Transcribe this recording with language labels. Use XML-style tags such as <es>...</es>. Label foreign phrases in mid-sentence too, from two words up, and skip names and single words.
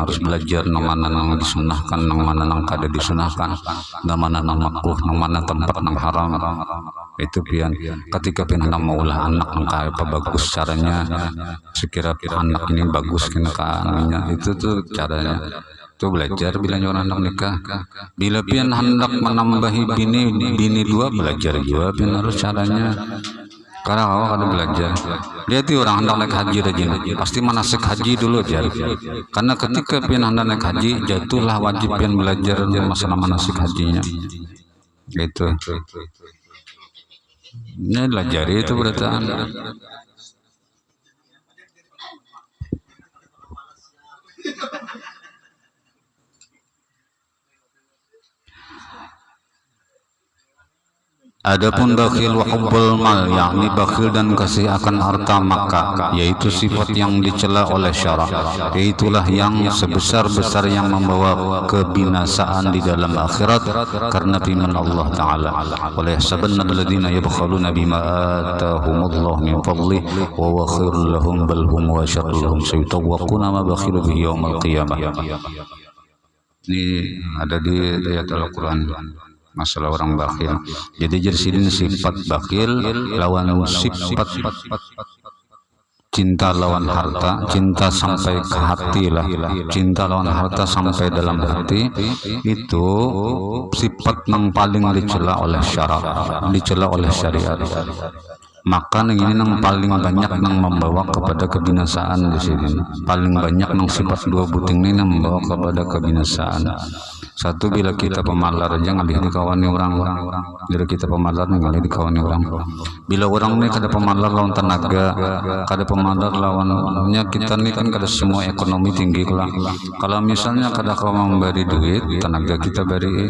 <bjn>harus belajar nang mana nang disunahkan nang mana nang kada disunahkan nang mana nang makruh nang mana tempat nang haram itu pian ketika pian hendak maulah anak nang apa bagus caranya sekira anak ini bagus kena kaannya itu tuh caranya tuh belajar bila orang anak nikah bila pian hendak menambahi bini dua belajar juga pian harus caranya. Karena awak ada belajar. Lihat orang hendak naik haji aja, pasti manasik haji dulu aja. Karena ketika pian hendak naik haji, jatuhlah wajib pian belajar masalah manasik hajinya. Gitu. Ini belajar itu berarti.</bjn> <ms>Adapun</ms> <ar>بخيل وحب المال,</ar> <ms>yakni bakhil dan kasih akan harta maka, yaitu sifat yang dicela oleh syara, yaitulah yang sebesar-besar yang membawa kebinasaan di dalam akhirat karena firman Allah Ta'ala oleh</ms> <ar>يحسبن الذين يبخلون بما آتاهم الله من فضله وهو خير لهم بل هم وشر لهم سيطوقون ما بخلوا به يوم القيامة.</ar> <bjn>Ini ada di ayat Al-Quran masalah orang bakhil. Jadi jersidin sifat bakhil lawan sifat cinta lawan harta, cinta sampai ke hati lah, cinta lawan harta sampai dalam hati itu sifat yang paling dicela oleh syara, dicela oleh syariat. Maka ini yang paling banyak yang membawa kepada kebinasaan di sini. Paling banyak yang sifat dua buting ini yang membawa kepada kebinasaan. Satu bila kita pemalar aja ngalih dikawani orang, bila kita pemalar ngalih dikawani orang. Bila orang ini kada pemalar lawan tenaga, kada pemalar lawannya kita ini kan kada semua ekonomi tinggi lah. Kalau misalnya kada kau memberi duit, tenaga kita beri.</bjn>